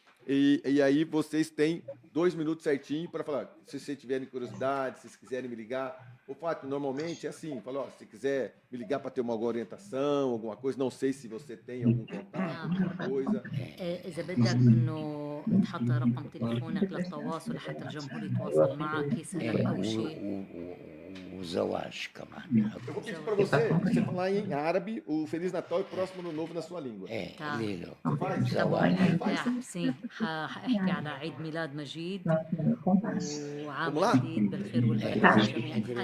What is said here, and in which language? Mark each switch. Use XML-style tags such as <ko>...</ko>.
<pt>E aí vocês têm 2 minutos certinho para falar. Se vocês tiverem curiosidade, se vocês quiserem me ligar. O Fátima, normalmente é assim, fala, ó, se quiser me ligar para ter uma orientação, alguma coisa, não sei se você tem algum contato, alguma coisa.</pt> <ar>إذا بدك إنه تحط رقم تليفونك للتواصل حتى الجمهور يتواصل معك يسألك أو شيء. وزواج كمان.</ar> <pt>Eu vou pedir para você falar em árabe o Feliz Natal e Próximo Ano Novo na sua língua. ليلو Faz?</pt> <ar>زواج.</ar> <pt>sim</pt> <ar>حاحكي على عيد ميلاد مجيد وعام</ar> <pt>Vamos lá?</pt> <ar>جديد بالخير والبركة للجميع.</ar>